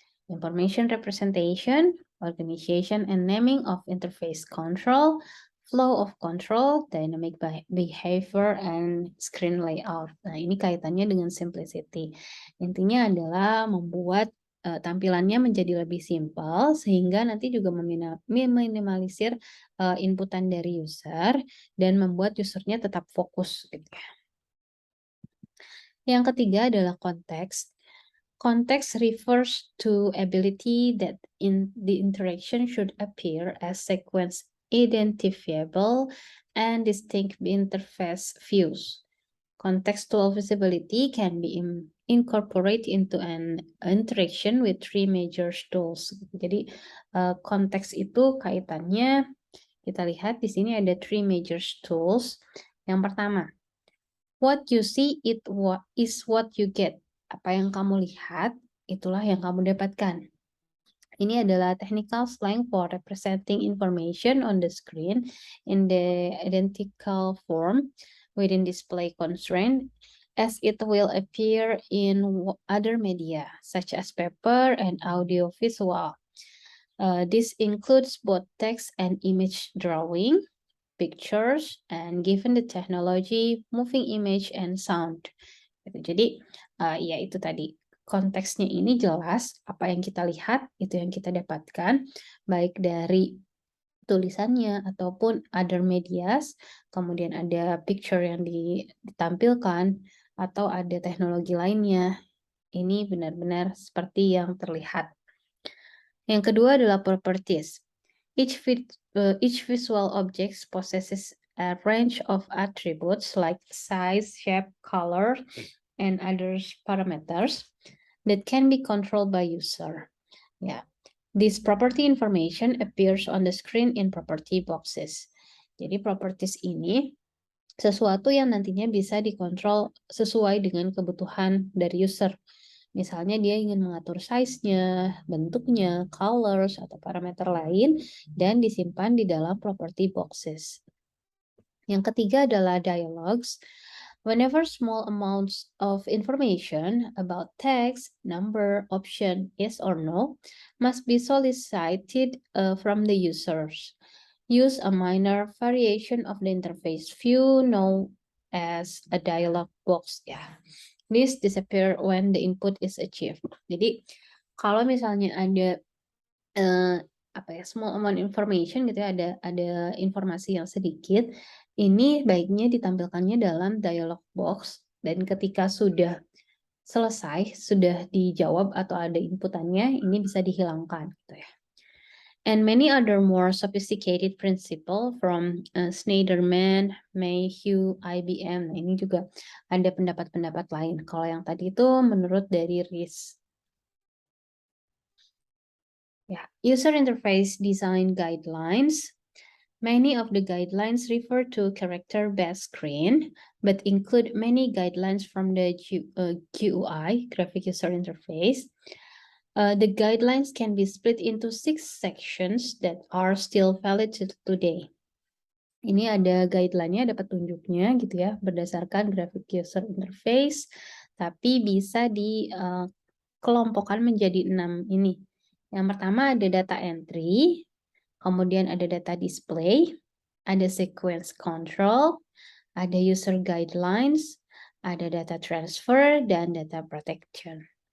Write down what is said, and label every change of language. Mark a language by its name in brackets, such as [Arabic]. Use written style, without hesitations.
[English] Information representation, organization and naming of interface control, flow of control, dynamic behavior, and screen layout. [Indonesian] Nah, ini kaitannya dengan simplicity. Intinya adalah membuat tampilannya menjadi lebih simpel, sehingga nanti juga meminimalisir inputan dari user, dan membuat usernya tetap fokus. Gitu ya. Yang ketiga adalah konteks. [English] Context refers to ability that in the interaction should appear as sequence identifiable and distinct interface views. Contextual visibility can be incorporated into an interaction with three major tools. [Indonesian] Jadi konteks itu kaitannya kita lihat di sini ada [English] three major tools. [Indonesian] Yang pertama, [English] what you see is what you get. [Indonesian] Apa yang kamu lihat, itulah yang kamu dapatkan. Ini adalah [English] technical slang for representing information on the screen in the identical form within display constraint as it will appear in other media, such as paper and audio visual. This includes both text and image drawing, pictures, and given the technology, moving image and sound. [Indonesian] Jadi, ya itu tadi. Konteksnya ini jelas, apa yang kita lihat, itu yang kita dapatkan, baik dari tulisannya ataupun [English] other medias, [Indonesian] kemudian ada picture yang ditampilkan, atau ada teknologi lainnya. Ini benar-benar seperti yang terlihat. Yang kedua adalah properties. [English] Each visual object possesses a range of attributes like size, shape, color, and other parameters that can be controlled by user. Yeah. This property information appears on the screen in property boxes. [Indonesian] Jadi properties ini sesuatu yang nantinya bisa dikontrol sesuai dengan kebutuhan dari user. Misalnya dia ingin mengatur size-nya, bentuknya, colors, atau parameter lain, dan disimpan di dalam property boxes. Yang ketiga adalah dialogues. [English] Whenever small amounts of information about text, number, option, yes or no, must be solicited from the users. Use a minor variation of the interface view known as a dialog box. Ya. This disappear when the input is achieved. [Indonesian] Jadi kalau misalnya ada [English] small amount information [Indonesian] gitu ya, ada informasi yang sedikit, ini baiknya ditampilkannya dalam dialog box, dan ketika sudah selesai, sudah dijawab atau ada inputannya, ini bisa dihilangkan gitu ya. [English] And many other more sophisticated principle from Schneiderman, Mayhew, IBM. [Indonesian] Nah, ini juga ada pendapat-pendapat lain. Kalau yang tadi itu menurut dari Ries. [English] Yeah. User interface design guidelines. Many of the guidelines refer to character-based screen, but include many guidelines from the GUI, graphic user interface. The guidelines can be split into 6 sections that are still valid today. [Indonesian] Ini ada guideline-nya, ada petunjuknya gitu ya, berdasarkan graphic user interface, tapi bisa dikelompokkan menjadi 6 ini. Yang pertama ada data entry, kemudian ada data display, ada sequence control, ada user guidelines, ada data transfer, dan data protection.